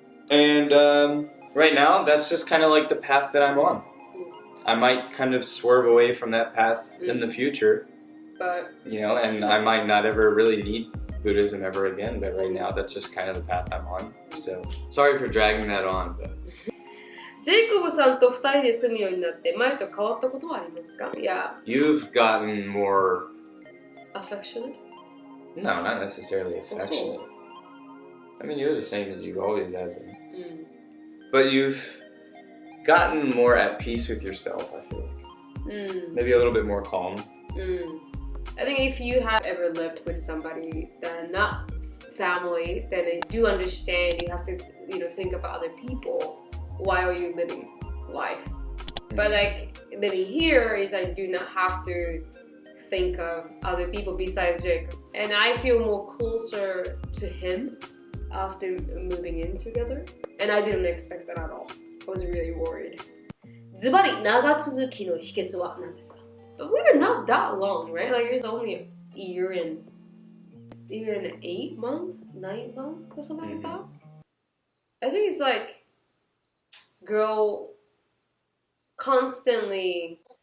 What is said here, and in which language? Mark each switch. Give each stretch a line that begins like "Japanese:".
English: And right now, that's just kind of like the path that I'm on. I might kind of swerve away from that path in the future, but you know, and I might not ever really need Buddhism ever again, but right now that's just kind of the path I'm on. So, sorry for dragging that on, but...
Japanese: ジェイコブさんと2人で住むようになって前と変わったことはありますか？
English: Yeah. You've gotten more... Affectionate? No, not necessarily affectionate. I mean, you're the same as you always have been. But you've gotten more at peace with yourself, I feel like. Maybe a little bit more calm. I think if you have ever lived with somebody that are not family, then they do understand you have to, you know, think about other people while you're living life. But like living here is I do not have to think of other people besides Jacob. And I feel more closer to him after moving in together. And I didn't expect that at all. I was really worried.
Japanese: ズバリ長続きの秘訣は何ですか？
English: But we were not that long, right? Like it was only a year and 8 months, 9 months or something like that. I think it's like girl constantly